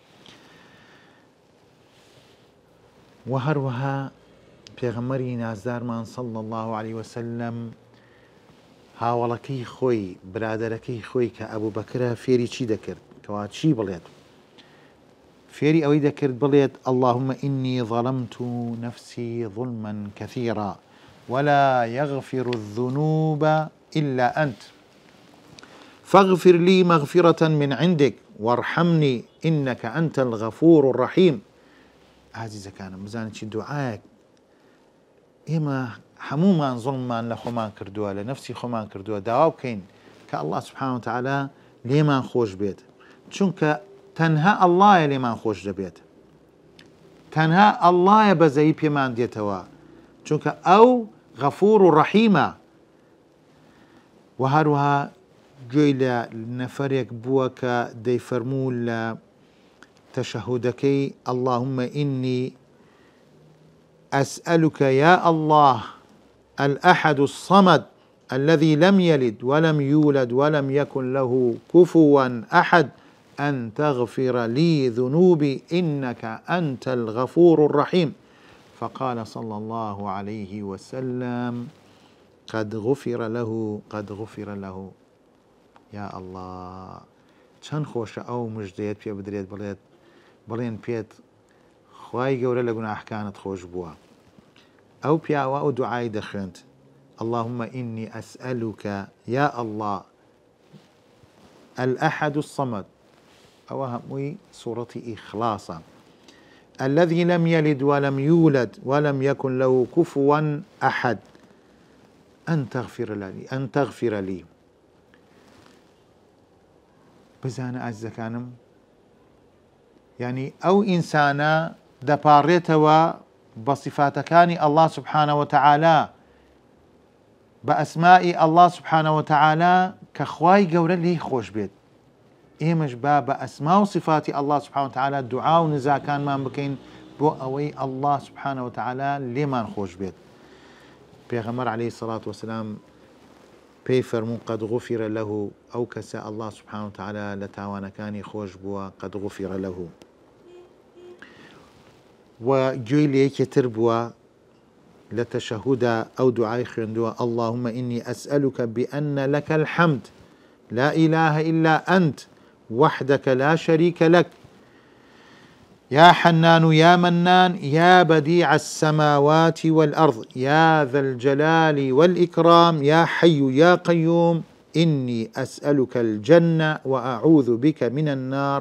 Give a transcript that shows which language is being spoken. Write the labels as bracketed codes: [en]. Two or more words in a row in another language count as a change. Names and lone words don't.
[ckb] و هەروەها پێغەمبەری نازدارمان [ar] صلی الله علیه وسلم [ckb] هاوڵەکەی خۆی، برادەرەکەی خۆی کە ئەبوو بەکرە فێری چی دەکرد؟ کەوا چی بڵێت؟ فێری ئەوەی دەکرد بڵێت: [ar] اللهم إني ظلمت نفسي ظلما كثيرا ولا يغفر الذنوب إلا أنت فاغفر لي مغفرة من عندك وارحمني إنك أنت الغفور الرحيم. [ckb] عزیزەکانم بزانین چی دوعایەک ئێمە هەموومان زوڵممان لە خۆمان کردووە، لە نەفسی خۆمان کردووە. داوا بکەین کە ئەڵڵا [ar] سوبحانەهو وتەعالا [ckb] لێمان خۆش بێت، چونکە تەنها ئەڵڵایە لێمان خۆش دەبێت، تەنها ئەڵڵایە بەزەیی پێمان دێتەوە، چونکە ئەو غەفور و ڕەحیمە. و هەروەها گوێی لە نەفەرێک بووە کە دەیفەرموو لە تشهدكي: [ar] اللهم إني أسألك يا الله الأحد الصمد الذي لم يلد ولم يولد ولم يكن له كفوا أحد أن تغفر لي ذنوبي إنك أنت الغفور الرحيم. فقال صلى الله عليه وسلم: قد غفر له، قد غفر له. يا الله [ckb] چەند خۆشە ئەو مژدەیەت پێ بدرێت بڵێن پێت خوای گەورە لە گوناحەکانت خۆش بووە. ئەو پیاوە ئەو دوعای دەخوێند: [ar] اللهم إني أسألك يا الله الأحد الصمد، [ckb] ئەوە هەمووی سوورەتی ئیخلاسە، [ar] الذي لم يلد ولم يولد ولم يكن له كفوا أحد أن تغفر لي. [ckb] بزانە ئازیزەکانم، یعنی ئەو ئینسانە دەپاڕێتەوە بە صفاتەکانی ئەڵڵا [ar] سوبحانەهو وتەعالا، [ckb] بە ئەسمائی ئەڵڵا [ar] سوبحانەهو وتەعالا [ckb] کە خوای گەورە لێی خۆش بێت. ئێمەش با بە ئەسما و صفاتی ئەڵڵا [ar] سوبحانەهو وتەعالا [ckb] دوعا و نزاکانمان بکەین بۆ ئەوەی ئەڵڵا [ar] سوبحانەهو وتەعالا [ckb] لێمان خۆش بێت. پێغەمبەر [ar] عەلەیهی سەڵات وەسەلام [ckb] پێی فەرموو: [ar] قد غفر له، [ckb] ئەو کەسە ئەڵڵا [ar] سوبحانەهو وتەعالا [ckb] لە تاوانەکانی خۆش بووە، [ar] قد غفر له. [ckb] و گوێی لە یەکێتر بووە لە تەشەهودا ئەو دوعای خوێندووە: [ar] اللهم إني أسألك بأن لك الحمد لا إله إلا أنت وحدك لا شريك لك يا حنان يا منان يا بديع السماوات والأرض يا ذا الجلال والإكرام يا حي يا قيوم إني أسألك الجنة وأعوذ بك من النار.